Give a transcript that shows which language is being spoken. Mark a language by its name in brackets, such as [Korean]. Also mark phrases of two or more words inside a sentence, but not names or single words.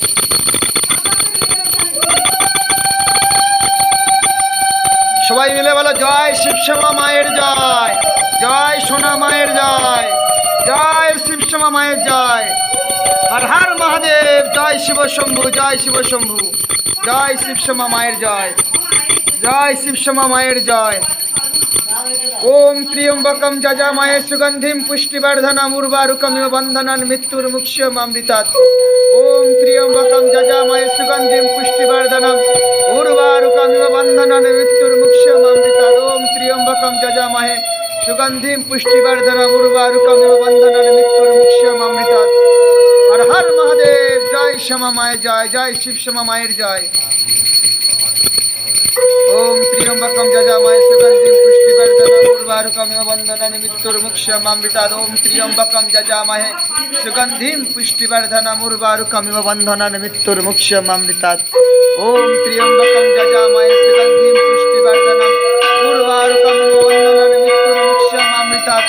[Bangla] সবাই মিলে বলো জয় শিবশ্যামা মায়ের জয়, জয় সোনা মায়ের জয়, জয় শিবশ্যামা মায়ের জয়, হর হর মহাদেব, জয় শিব শম্ভু, জয় শিব শম্ভু, জয় শিবশ্যামা মায়ের জয়, জয় শিবশ্যামা মায়ের জয়। [Sanskrit] ওম ত্র্যম্বকম যজামহে সুগন্ধিম পুষ্টিবর্ধনম উর্বারুকমিব বন্ধনান মৃত্যুর্মুক্ষীয়মামৃতাৎ। ওম ত্র্যম্বকম যজামহে সুগন্ধিম পুষ্টিবর্ধনম উর্বারুকমিব বন্ধনান মৃত্যুর্মুক্ষীয়মামৃতাৎ। ওম ত্র্যম্বকম যজামহে সুগন্ধিম পুষ্টিবর্ধনম উর্বারুকমিব বন্ধনান মৃত্যুর্মুক্ষীয়মামৃতাৎ। [Bangla] হর হর মহাদেব, জয় শ্যামা মায়ের জয়, জয় শিবশ্যামা মায়ের জয়। [Sanskrit] ওম ত্র্যম্বকম যজামহে সুগন্ধিম পুষ্টিবর্ধনম উর্বারুকমিব বন্ধনান মৃত্যুর্মুক্ষীয়মামৃতাৎ। ওম ত্র্যম্বকম যজামহে সুগন্ধিম পুষ্টিবর্ধনম উর্বারুকমিব বন্ধনান মৃত্যুর্মুক্ষীয়মামৃতাৎ। ওম ত্র্যম্বকম যজামহে সুগন্ধিম পুষ্টিবর্ধনম উর্বারুকমিব বন্ধনান মৃত্যুর্মুক্ষীয়মামৃতাৎ।